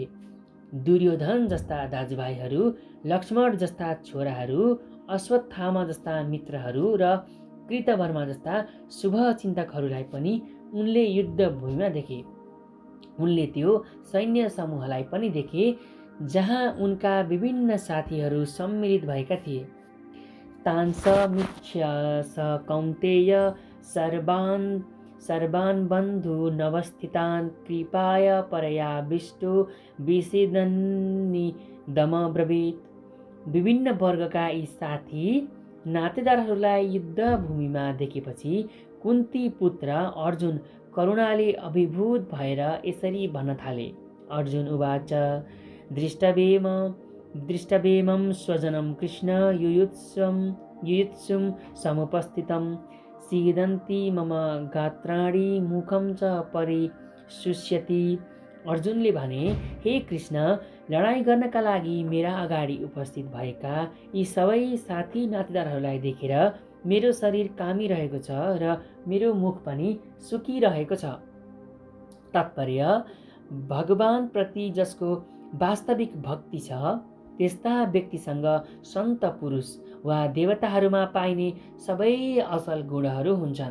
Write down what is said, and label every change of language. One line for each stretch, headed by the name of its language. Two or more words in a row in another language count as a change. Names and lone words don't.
Nepali: दुर्योधन जस्ता दाजुभाइहरू, लक्ष्मण जस्ता छोराहरू, अश्वत्थामा जस्ता मित्रहरू र कृतवर्मा जस्ता शुभचिन्तकहरूलाई पनि उनले युद्धभूमिमा देखे। उनले त्यो सैन्य समूहलाई पनि देखे जहाँ उनका विभिन्न साथीहरू सम्मिलित भएका थिए।
Sanskrit: तान् समीक्ष्य स कौन्तेय सर्वान् बन्धूनवस्थितान् कृपाय परयाविष्टो विषेदन्निदमब्रवीत्।
Nepali: विभिन्न वर्गका यी साथी नातेदारहरूलाई युद्धभूमिमा देखेपछि कुन्ती पुत्र अर्जुन करुणाले अभिभूत भएर यसरी भन्न थाले।
Sanskrit: अर्जुन उवाच, दृष्टवेमं स्वजनं कृष्ण युयुत्सुं समुपस्थितं सीदन्ति मम गात्राणि मुखं च परिशुष्यति।
Nepali: अर्जुनले भने, हे कृष्ण, लडाईँ गर्नका लागि मेरा अगाडि उपस्थित भएका यी सबै साथी नातेदारहरूलाई देखेर मेरो शरीर कामिरहेको छ र मेरो मुख पनि सुकिरहेको छ। तात्पर्य, भगवान प्रति जसको वास्तविक भक्ति छ त्यस्ता व्यक्तिसँग सन्त पुरुष वा देवताहरूमा पाइने सबै असल गुणहरू हुन्छन्।